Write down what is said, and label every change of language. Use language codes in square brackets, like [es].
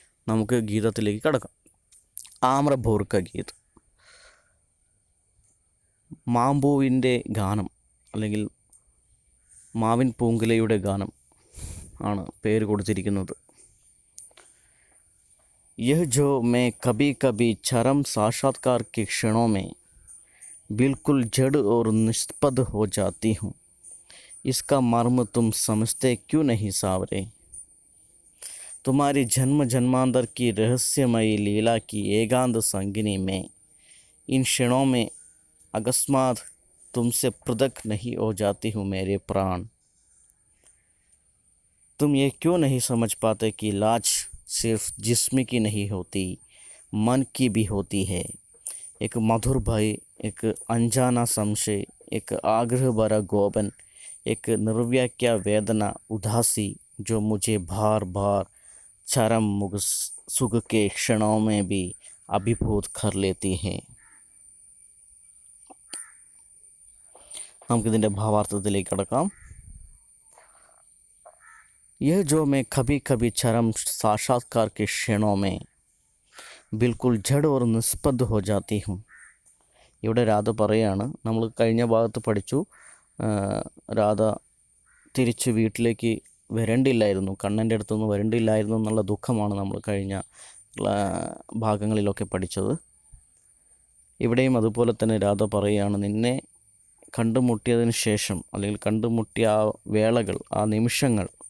[ml] നമുക്ക് ഗീതത്തിലേക്ക് കടക്കാം. ആമ്രഭോർക്ക ഗീത്, മാമ്പൂവിൻ്റെ ഗാനം അല്ലെങ്കിൽ മാവിൻ പൂങ്കുലയുടെ ഗാനം ആണ് പേര് കൊടുത്തിരിക്കുന്നത്. [hi] यह जो मैं कभी कभी चरम साक्षात्कार के क्षणों में बिल्कुल जड़ और निष्पद हो जाती हूँ, इसका मर्म तुम समझते क्यों नहीं सावरे. तुम्हारी जन्म जन्मांतर की रहस्यमयी लीला की एकांत संगिनी में इन क्षणों में अकस्मात तुमसे पृथक नहीं हो जाती हूँ मेरे प्राण. तुम ये क्यों नहीं समझ पाते कि लाज सिर्फ जिस्म की नहीं होती, मन की भी होती है. एक मधुर भय, एक अनजाना संशय, एक आग्रह भरा गोपन, एक निर्व्याख्या वेदना उदासी जो मुझे बार बार चरम मुख सुख के क्षणों में भी अभिभूत कर लेती हैं. [ml] നമുക്കിതിൻ്റെ ഭാവാർത്ഥത്തിലേക്ക് കടക്കാം. [hi] यह जो मैं कभी कभी चरम साक्षात्कार के क्षणों में बिल्कुल जड़ और निष्पद हो जाती हूँ. [ml] ഇവിടെ രാധ പറയാണ്, നമ്മൾ കഴിഞ്ഞ ഭാഗത്ത് പഠിച്ചു, രാധ തിരിച്ച് വീട്ടിലേക്ക് വരേണ്ടില്ലായിരുന്നു, കണ്ണൻ്റെ അടുത്തുനിന്ന് വരേണ്ടില്ലായിരുന്നു എന്നുള്ള ദുഃഖമാണ് നമ്മൾ കഴിഞ്ഞ ഭാഗങ്ങളിലൊക്കെ പഠിച്ചത്. ഇവിടെയും അതുപോലെ തന്നെ രാധ പറയുകയാണ്, നിന്നെ കണ്ടുമുട്ടിയതിന് ശേഷം അല്ലെങ്കിൽ കണ്ടുമുട്ടിയ ആ വേളകൾ, ആ നിമിഷങ്ങൾ